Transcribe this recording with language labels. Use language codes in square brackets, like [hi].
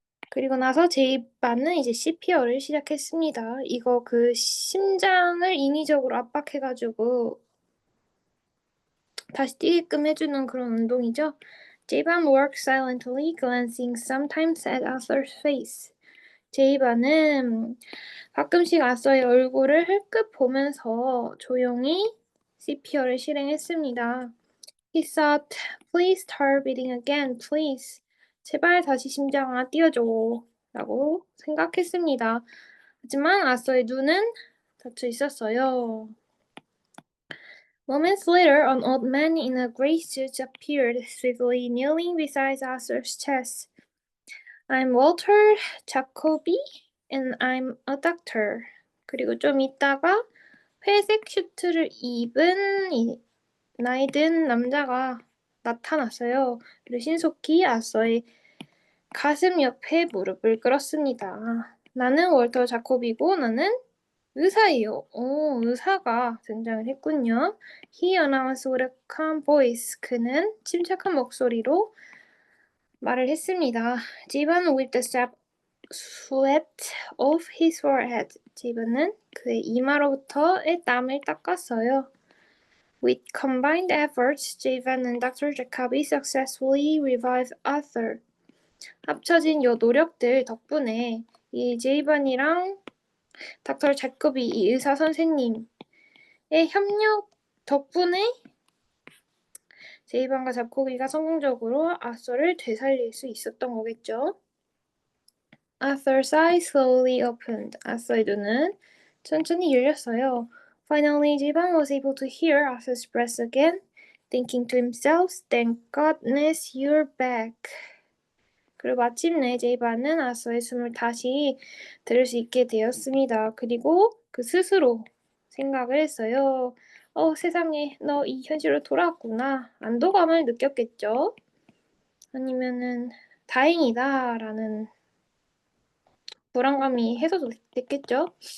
[ko] 그리고 나서 제이반은 이제 CPR을 시작했습니다. 이거 그 심장을 인위적으로 압박해가지고 다시 뛰게끔 해주는 그런 운동이죠. [en] 제이반 worked silently, glancing sometimes at Arthur's face. [ko] 제이반은 가끔씩 아서의 얼굴을 흘끗 보면서 조용히 CPR을 실행했습니다. [en] He thought, please start beating again, please. [ko] 제발 다시 심장아 뛰어줘. 라고 생각했습니다. 하지만 아서의 눈은 닫혀 있었어요. [en] Moments later, an old man in a gray suit appeared, swiftly kneeling beside Arthur's chest. I'm Walter Jacoby, and I'm a doctor. [ko] 그리고 좀 있다가 회색 슈트를 입은 나이 든 남자가 나타났어요. 그리고 신속히 아서의 가슴 옆에 무릎을 꿇었습니다. 나는 월터 자코비고 나는 의사예요. 오, 의사가 등장을 했군요. [en] He announced with a calm voice. [ko] 그는 침착한 목소리로 말을 했습니다. [en] Jiban wiped the sweat off his forehead. [ko] 지반은 그의 이마로부터의 땀을 닦았어요. [en] With combined efforts, Jivan and Dr. Jacobi successfully revived Arthur. [ko] 합쳐진 요 노력들 덕분에 이 제이반이랑 닥터 자코비 이 의사 선생님의 협력 덕분에 제이반과 자코비가 성공적으로 아서를 되살릴 수 있었던 거겠죠. [en] Arthur's eyes slowly opened. [ko] 아서의 눈은 천천히 열렸어요. [en] Finally, Jiban was able to hear Arthur's breath again, thinking to himself, "Thank goodness you're back." [ko] 그리고 마침내 제이반은 아서의 숨을 다시 들을 수 있게 되었습니다. 그리고 그 스스로 생각을 했어요. 세상에, 너 이 현실로 돌아왔구나. 안도감을 느꼈겠죠? 아니면은 다행이다라는 불안감이 해소됐겠죠?